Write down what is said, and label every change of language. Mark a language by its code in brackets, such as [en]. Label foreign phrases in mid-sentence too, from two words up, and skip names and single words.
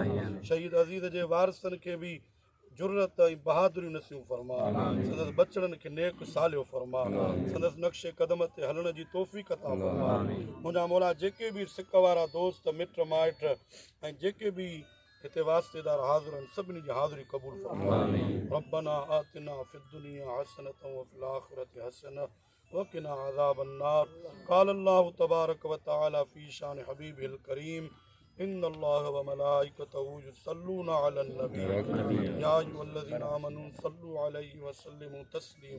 [sd] शहीद अज़ीज़ जे वारिसनि खे बि जुर्रत ऐं बहादुरी नसीब फरमा, संदसि बचड़नि खे नेक सालियो फरमा, संदसि नक्शे क़दम ते हलण जी तौफ़ीक़ अता फरमा। मुंहिंजा मौला जेके भी सिक वारा दोस्त मिट माइट ऐं जेके भी हिते वास्तेदार हाज़िर आहिनि सभिनी जी हाज़िरी क़बूल फरमा। [ar] رَبَّنَا آتِنَا فِي الدُّنْيَا حَسَنَةً وَفِي الْآخِرَةِ حَسَنَةً وَقِنَا عَذَابَ النَّارِ. قَالَ اللّٰهُ تَبَارَكَ وَتَعَالَىٰ فِي شَأْنِ حَبِيبِهِ الْكَرِيمِ إِنَّ اللّٰهَ وَمَلَائِكَتَهُ يُصَلُّونَ عَلَى النَّبِيِّ يَا أَيُّهَا الَّذِينَ آمَنُوا صَلُّوا عَلَيْهِ وَسَلِّمُوا تَسْلِيمًا.